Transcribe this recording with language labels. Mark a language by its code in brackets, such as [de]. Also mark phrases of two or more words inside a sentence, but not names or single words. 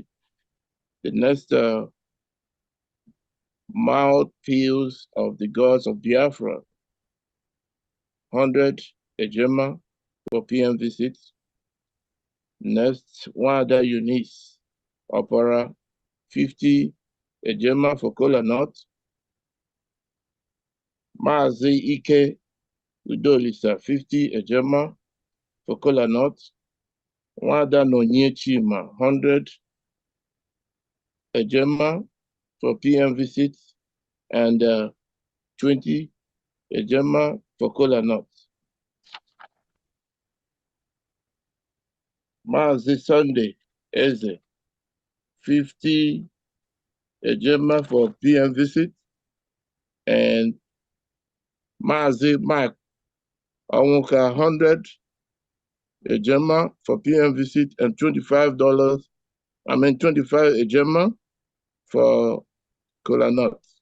[en] The next mouthpiece of the gods of Biafra, 100 Ejema for PM visits. Next, Wada Eunice Opera, 50 Ejema for Kola Nut. Maazi Ike Udolisa, 50 Ejema for Kola Nut. Wada Nonye Chima, 100 Ejema for PM visits and 20 Ejema for Kola Nut. Maazi Sunday Eze, 50 Ejema for PM visit, and Maazi Mike Awuka, 100 Ejema for PM visit and $25 Ejema for Kola Nut.